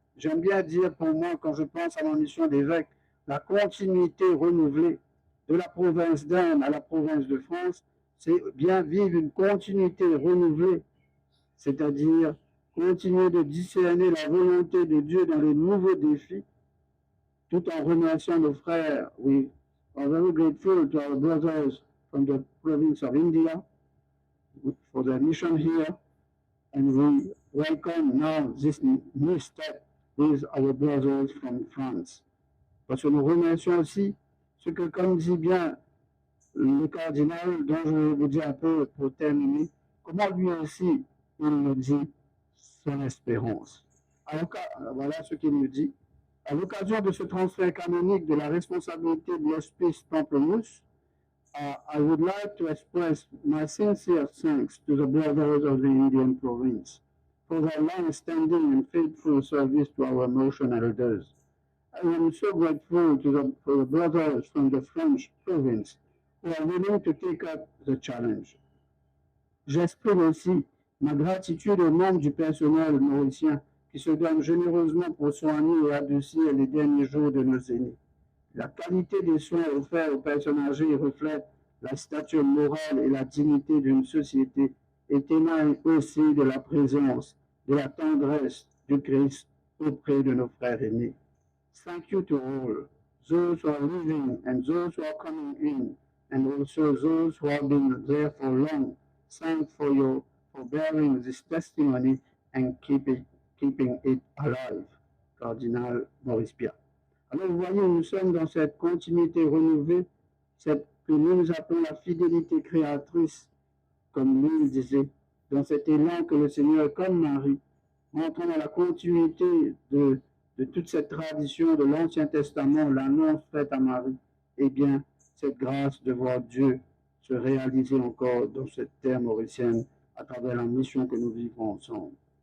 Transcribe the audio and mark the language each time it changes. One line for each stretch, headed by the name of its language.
French: J'aime bien dire pour moi, quand je pense à ma mission d'évêque, la continuité renouvelée de la province d'Inde à la province de France, c'est bien vivre une continuité renouvelée, c'est-à-dire continuer de discerner la volonté de Dieu dans les nouveaux défis, tout en remerciant nos frères.
English: We are very grateful to our brothers from the province of India for their mission here, and we welcome now this new step with our brothers from France.
French: Parce que nous remercions aussi ce que, comme dit bien le cardinal, dont je vais vous dire un peu pour terminer, comment lui aussi, il nous dit son espérance. Alors, voilà ce qu'il nous dit. À l'occasion de ce transfert canonique de la responsabilité de l'Hospice Pamplemousse,
English: I would like to express my sincere thanks to the brothers of the Indian province for their long-standing and faithful service to our motion elders. I am so grateful to the brothers from the French province who are willing to take up the challenge.
French: J'exprime aussi ma gratitude aux membres du personnel mauricien qui se donnent généreusement pour soigner et adoucir les derniers jours de nos aînés. La qualité des soins offerts aux personnes âgées reflète la stature morale et la dignité d'une société et témoigne aussi de la présence, de la tendresse du Christ auprès de nos frères aînés.
English: Thank you to all, those who are living and those who are coming in, and also those who have been there for long. Thanks for bearing this testimony and keeping it alive. Cardinal Maurice Piat.
French: Alors vous voyez, nous sommes dans cette continuité renouvelée, que nous appelons la fidélité créatrice, comme lui le disait, dans cet élan que le Seigneur, comme Marie, montrant dans la continuité de toute cette tradition de l'Ancien Testament, l'annonce faite à Marie, eh bien, cette grâce de voir Dieu se réaliser encore dans cette terre mauricienne à travers la mission que nous vivons ensemble.